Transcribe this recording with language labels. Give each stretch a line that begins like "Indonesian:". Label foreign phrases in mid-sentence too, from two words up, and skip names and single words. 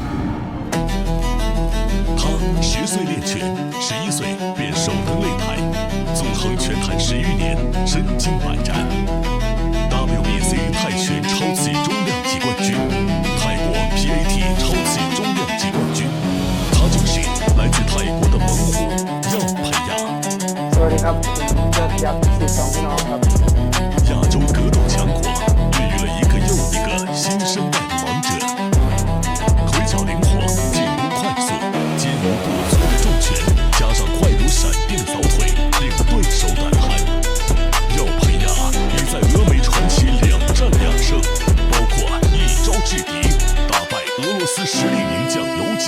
Chinese: 他10岁练拳，11岁便手登擂台，纵横拳坛10余年，身经百战。WBC 泰拳超级中量级冠军，泰国 PAT 超级中量级冠军，他就是来自泰国的猛虎耀培亚。
Thai: สวัสดีครับผมยอดยักษ์12พี่น้องครับ
Chinese: 亚洲格斗强国孕育了一个又一个新生代的王者，腿脚灵活，进攻快速，坚如不足的重拳，加上快如闪电的扫腿，令对手胆寒。耀培亚已在俄美传奇2战2胜，包括一招制敌，打败俄罗斯实力名将尤金。